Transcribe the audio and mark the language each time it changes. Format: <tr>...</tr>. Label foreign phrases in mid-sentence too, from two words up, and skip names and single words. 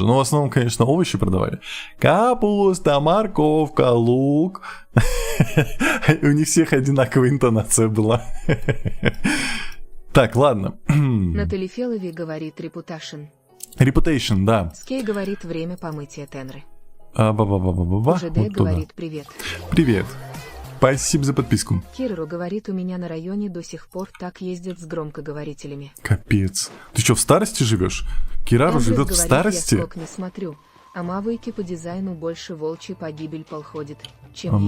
<ru>Но в основном, конечно, овощи продавали. Капуста, морковка, лук. У них всех одинаковая интонация была. Так, ладно. Натали Фелови говорит Reputation. Reputation, да. Скей говорит время помытия Тенры. Ба-ба-ба-ба-ба-ба. ЖД Вот туда. говорит привет. Привет. Спасибо за подписку. Кирору говорит, у меня на районе до сих пор так ездят с громкоговорителями. Капец. Ты что, в старости живешь? Кирару Андрес живет в говорит, старости? я скок не смотрю. А Мавыки по дизайну больше волчий погибель подходит, чем её</ru>